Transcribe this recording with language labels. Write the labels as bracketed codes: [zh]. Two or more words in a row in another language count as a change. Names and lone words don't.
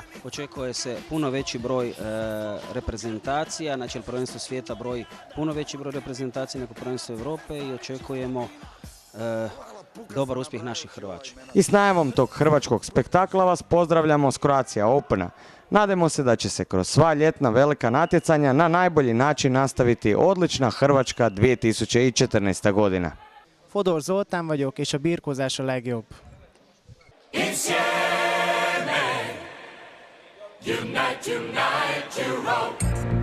[hr] Očekuje se puno veći broj reprezentacija, znači prvenstvo svijeta broji puno veći broj reprezentacija nego prvenstvo Europe i očekujemo dobar uspjeh naših Hrvača. I s najavom tog hrvačkog spektakla vas pozdravljamo s Croatia Opena. Nadamo se da će se kroz sva ljetna velika natjecanja na najbolji način nastaviti odlična Hrvačka 2014. godina. [hu] Fodor Zoltán vagyok, és a birkózás a legjobb. [en] Unite, unite, Europe.